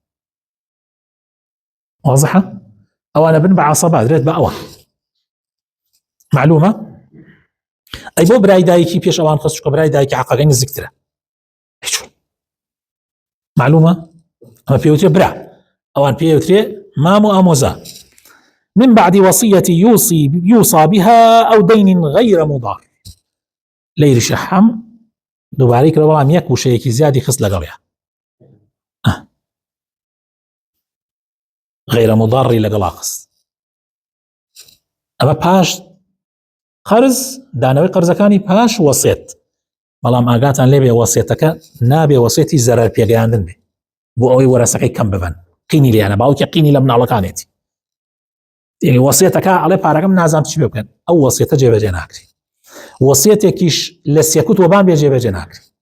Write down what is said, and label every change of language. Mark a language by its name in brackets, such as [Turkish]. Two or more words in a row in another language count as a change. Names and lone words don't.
[Central Kurdish] واضحە ئەوانە بن بە عەسەبە دەرێت بە ئەوە معلومە ئەی بۆ برای دایکی پێش ئەوان خەسوکە برای دایکی حەقەکەی نزیکترە معلومە ئەمە پێوترێ برا ئەوان پێوترێ مام و ئامۆزا [Arabic] من بعد وصية يوصى بها أو دين غير مضار [Central Kurdish] لير شحم دوبارەی کرە بەڵام یەک وشەیەکی زیادی خست لەگەڵیە [Arabic] غير مضاری [Central Kurdish] لەگەڵا خست ئەمە پاش قەرز دانەوەی قەرزەکانی پاش وەسێت بەڵام ئاگاتان لێبێ وەسێتەکە نابێ وەسێتی زەرەر پێگەیاندن بێ بۆ ئەوەی وەرەسەکەی کەم ببن قینی لیانە باوکە قینی لە مناڵەکانێتی یعنی وەسێتەکە ئەڵێ پارەکەم نازانم چی بکەن ئەو وەسێتە جێبەجێ ناکری وەسێتێکیش لە سێکوت وەبان بێ جێبەجێ ناکری